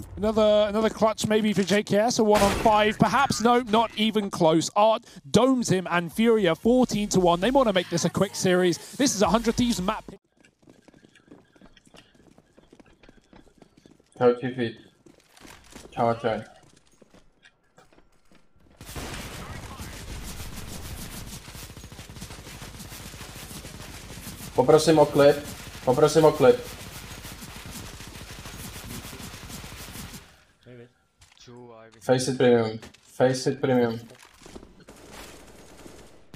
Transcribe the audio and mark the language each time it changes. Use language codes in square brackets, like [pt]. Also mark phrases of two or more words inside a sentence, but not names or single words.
[en] Another clutch maybe for JKS, a 1-on-5. Perhaps, no, not even close. Art domes him, and Furia 14-1. They want to make this a quick series. This is a 100 Thieves map. tebtv. Tower turn. [cs] Poprosím o klid. Poprosím o klid. [en] Face it premium. Face it premium.